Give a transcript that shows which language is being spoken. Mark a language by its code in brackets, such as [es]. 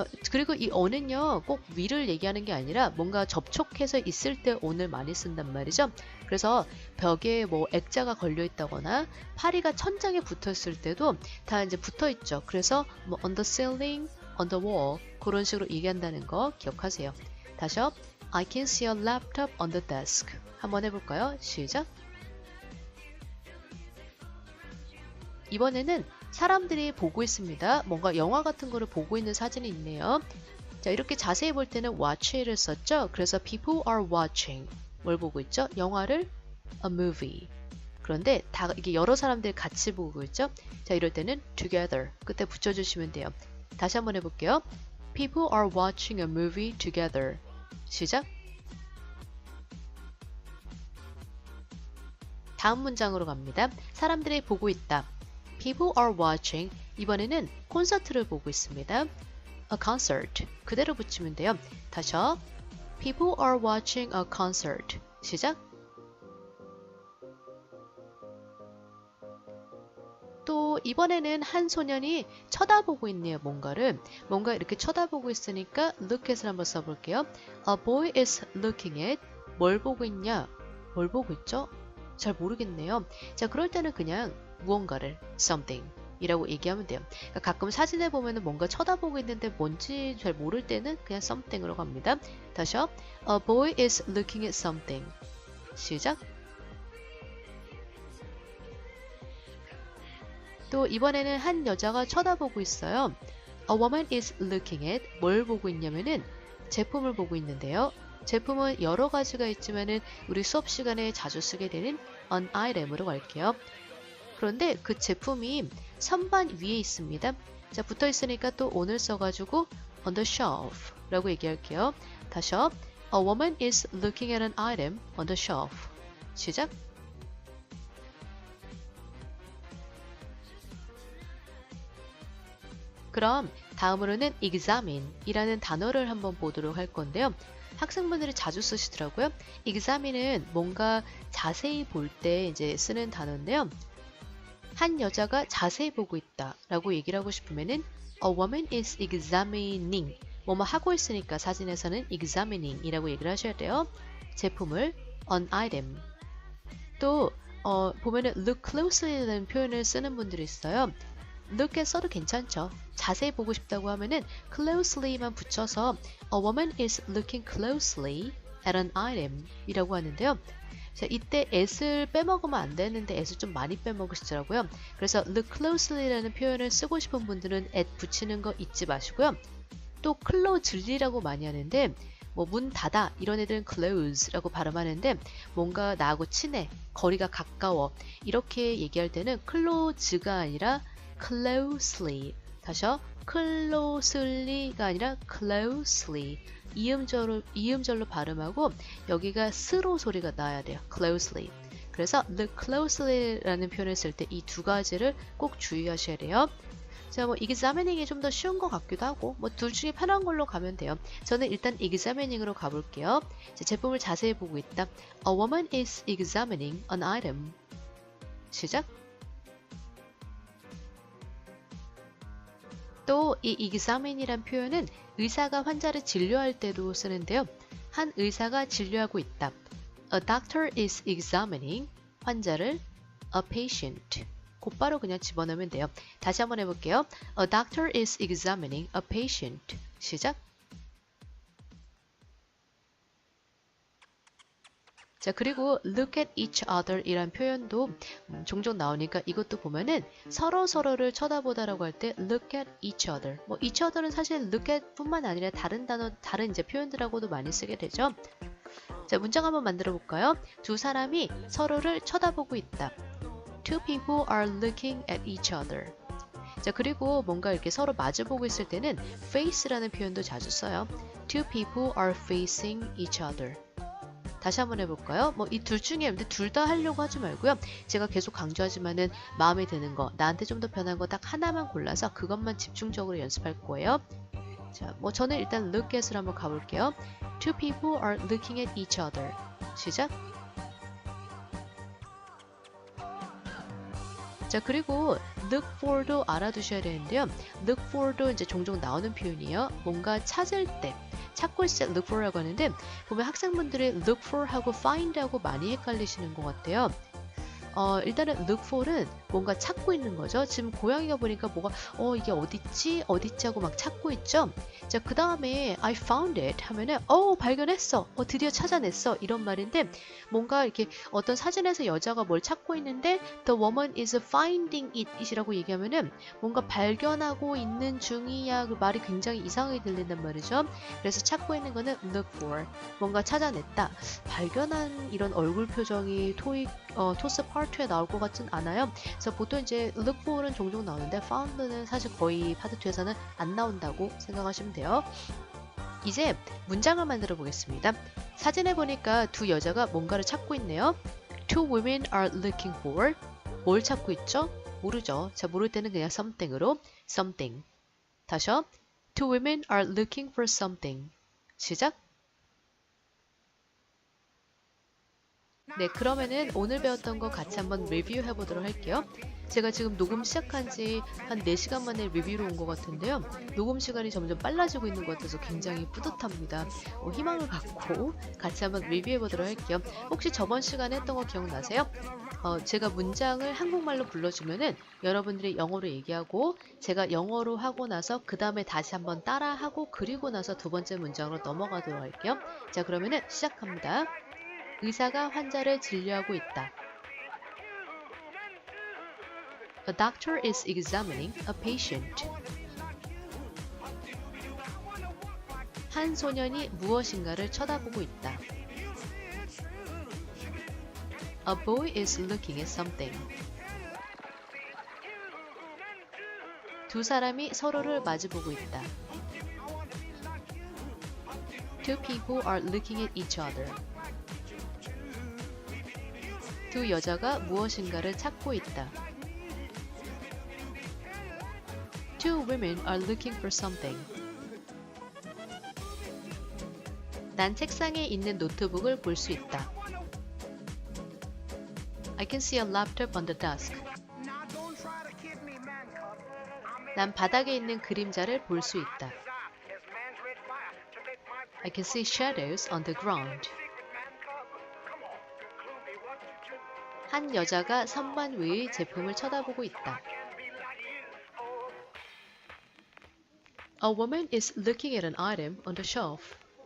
[ko] 그리고 이 on은요, 꼭 위를 얘기하는 게 아니라 뭔가 접촉해서 있을 때 on을 많이 쓴단 말이죠. 그래서 벽에 뭐 액자가 걸려 있다거나 파리가 천장에 붙어 있을 때도 다 이제 붙어 있죠. 그래서 뭐 [en] on the ceiling, on the wall [ko] 그런 식으로 얘기한다는 거 기억하세요. 다시요. [en] I can see a laptop on the desk. [ko] 한번 해볼까요? 시작. 이번에는 사람들이 보고 있습니다. 뭔가 영화 같은 거를 보고 있는 사진이 있네요. 자, 이렇게 자세히 볼 때는 watch를 썼죠. [en] 그래서 people are watching. [ko] 뭘 보고 있죠? 영화를 [en] a movie. [ko] 그런데 이게 여러 사람들이 같이 보고 있죠. 자, 이럴 때는 together. 그때 붙여주시면 돼요. 다시 한번 해볼게요. [en] People are watching a movie together. [ko] 시작. 다음 문장으로 갑니다. 사람들이 보고 있다. [en] People are watching. [ko] 이번에는 콘서트를 보고 있습니다. [en] A concert. [ko] 그대로 붙이면 돼요. 다시요. [en] People are watching a concert. [ko] 시작. 또 이번에는 한 소년이 쳐다보고 있네요. 뭔가 이렇게 쳐다보고 있으니까 look at을 한번 써볼게요. [en] A boy is looking at. [ko] 뭘 보고 있냐? 뭘 보고 있죠? 잘 모르겠네요. 자, 그럴 때는 그냥 무언가를 something 이라고 얘기하면 돼요. 그러니까 가끔 사진에 보면은 뭔가 쳐다보고 있는데 뭔지 잘 모를 때는 그냥 something으로 갑니다. 다시요. [en] A boy is looking at something. [ko] 시작. 또 이번에는 한 여자가 쳐다보고 있어요. [en] A woman is looking at. [ko] 뭘 보고 있냐면은 제품을 보고 있는데요. 제품은 여러 가지가 있지만은 우리 수업 시간에 자주 쓰게 되는 an item으로 갈게요. 그런데 그 제품이 선반 위에 있습니다. 자, 붙어 있으니까 또 on을 써가지고 [en] on the shelf [ko] 라고 얘기할게요. 다시요. [en] A woman is looking at an item on the shelf. [ko] 시작. 그럼 다음으로는 examine 이라는 단어를 한번 보도록 할 건데요. 학생분들이 자주 쓰시더라고요. examine은 뭔가 자세히 볼 때 이제 쓰는 단어인데요. 한 여자가 자세히 보고 있다 라고 얘기를 하고 싶으면은 [en] A woman is examining. [ko] 뭐뭐 하고 있으니까 사진에서는 examining 이라고 얘기를 하셔야 돼요. 제품을 [en] an item. [ko] 또 보면은 look closely라는 표현을 쓰는 분들이 있어요. look에 써도 괜찮죠. 자세히 보고 싶다고 하면은 closely만 붙여서 [en] a woman is looking closely at an item [ko] 이라고 하는데요. 자, 이때 at을 빼먹으면 안 되는데 at을 좀 많이 빼먹으시더라고요. 그래서 look closely라는 표현을 쓰고 싶은 분들은 at 붙이는 거 잊지 마시고요. 또 closelly라고 많이 하는데 뭐 문 닫아 이런 애들은 close라고 발음하는데 뭔가 나하고 친해, 거리가 가까워 이렇게 얘기할 때는 close가 아니라 closely. 다시요. closely가 아니라 closely. 이음절로 발음하고 여기가 스로 소리가 나야 돼요. [en] closely. [ko] 그래서 look closely라는 표현을 쓸 때 이 두 가지를 꼭 주의하셔야 돼요. 자, 뭐 examining이 좀 더 쉬운 것 같기도 하고 뭐 둘 중에 편한 걸로 가면 돼요. 저는 일단 examining으로 가볼게요. 자, 제품을 자세히 보고 있다. [en] A woman is examining an item. [ko] 시작. 또 이 examine이란 표현은 의사가 환자를 진료할 때도 쓰는데요. 한 의사가 진료하고 있다. [en] A doctor is examining [ko] 환자를 [en] a patient. [ko] 곧바로 그냥 집어넣으면 돼요. 다시 한번 해볼게요. [en] A doctor is examining a patient. [ko] 시작. 자, 그리고 [en] look at each other [ko] 이란 표현도 종종 나오니까 이것도 보면은 서로를 쳐다보다라고 할 때 look at each other. 뭐 each other는 사실 look at 뿐만 아니라 다른 단어, 다른 이제 표현들하고도 많이 쓰게 되죠. 자, 문장 한번 만들어 볼까요? 두 사람이 서로를 쳐다보고 있다. [en] Two people are looking at each other. [ko] 자, 그리고 뭔가 이렇게 서로 마주보고 있을 때는 face라는 표현도 자주 써요. [en] Two people are facing each other. [ko] 다시 한번 해볼까요? 뭐 이 둘 중에 둘 다 하려고 하지 말고요. 제가 계속 강조하지만은 마음에 드는 거, 나한테 좀 더 편한 거 딱 하나만 골라서 그것만 집중적으로 연습할 거예요. 자, 뭐 저는 일단 look at으로 한번 가볼게요. [en] Two people are looking at each other. [ko] 시작. 자, 그리고 look for도 알아두셔야 되는데요. look for도 이제 종종 나오는 표현이에요. 뭔가 찾을 때. 찾고 있을 때 look for라고 하는데 보면 학생분들이 look for 하고 find 하고 많이 헷갈리시는 것 같아요. 일단은 look for는 뭔가 찾고 있는 거죠. 지금 고양이가 보니까 뭐가 이게 어딨지 하고 막 찾고 있죠. 자, 그 다음에 [en] I found it [ko] 하면은 발견했어, 드디어 찾아냈어 이런 말인데 뭔가 이렇게 어떤 사진에서 여자가 뭘 찾고 있는데 [en] the woman is finding it [ko] 이라고 얘기하면은 뭔가 발견하고 있는 중이야. 그 말이 굉장히 이상하게 들린단 말이죠. 그래서 찾고 있는 거는 look for, 뭔가 찾아냈다, 발견한 이런 얼굴 표정이 토스 파트 2에 나올 것 같진 않아요. 그래서 보통 이제 look for는 종종 나오는데 found는 사실 거의 파트 2에서는 안 나온다고 생각하시면 돼요. 이제 문장을 만들어 보겠습니다. 사진에 보니까 두 여자가 뭔가를 찾고 있네요. [en] Two women are looking for. [ko] 뭘 찾고 있죠? 모르죠. 자, 모를 때는 그냥 something으로 something. 다시요. [en] Two women are looking for something. [ko] 시작. 네, 그러면은 오늘 배웠던 거 같이 한번 리뷰해 보도록 할게요. 제가 지금 녹음 시작한 지 한 4시간 만에 리뷰로 온 것 같은데요. 녹음 시간이 점점 빨라지고 있는 것 같아서 굉장히 뿌듯합니다. 희망을 갖고 같이 한번 리뷰해 보도록 할게요. 혹시 저번 시간에 했던 거 기억나세요? 제가 문장을 한국말로 불러주면은 여러분들이 영어로 얘기하고 제가 영어로 하고 나서 그 다음에 다시 한번 따라하고 그리고 나서 두 번째 문장으로 넘어가도록 할게요. 자, 그러면은 시작합니다. 의사가 환자를 진료하고 있다. [en] A doctor is examining a patient. [ko] 한 소년이 무엇인가를 쳐다보고 있다. [en] A boy is looking at something. [ko] 두 사람이 서로를 마주보고 있다. [en] Two people are looking at each other. [ko] 두 여자가 무엇인가를 찾고 있다. [en] Two women are looking for something. [ko] 난 책상에 있는 노트북을 볼 수 있다. [en] I can see a laptop on the desk. [ko] 난 바닥에 있는 그림자를 볼 수 있다. [en] I can see shadows on the ground. [ko] 한 여자가 선반 위의 제품을 쳐다보고 있다. [en] A woman is looking at an item on the shelf.